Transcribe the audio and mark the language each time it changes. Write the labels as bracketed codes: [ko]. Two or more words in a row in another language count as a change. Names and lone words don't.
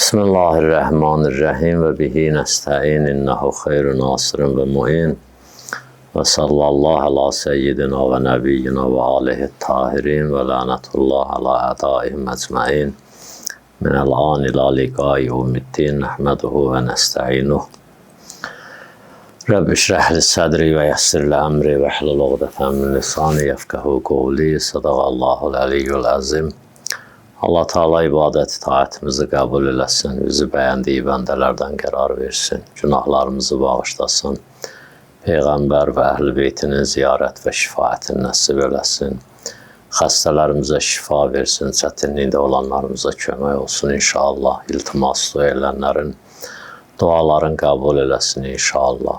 [ar] بسم الله الرحمن الرحيم وبه نستعين إنه خير ناصر ومعين وصلى الله على سيدنا ونبينا وآله الطاهرين ولعنة الله على أعدائهم أجمعين من الآن إلى لقاء يوم الدين نحمده ونستعينه رب اشرح لي صدري ويسر لي أمري واحلل عقدة من لساني يفقهوا قولي صدق الله العلي العظيم. [az] Allah Teala ibadət itaətimizi qəbul eləsin, bizi bəyəndiyi bəndələrdən qərar versin, günahlarımızı bağışlasın, Peyğəmbər və Əhl-i Beytinin ziyarət və şifaətini nəsib eləsin, xəstələrimizə şifa versin, çətinlikdə olanlarımıza kömək olsun inşallah, iltimas edənlərin duaların qəbul eləsin inşallah.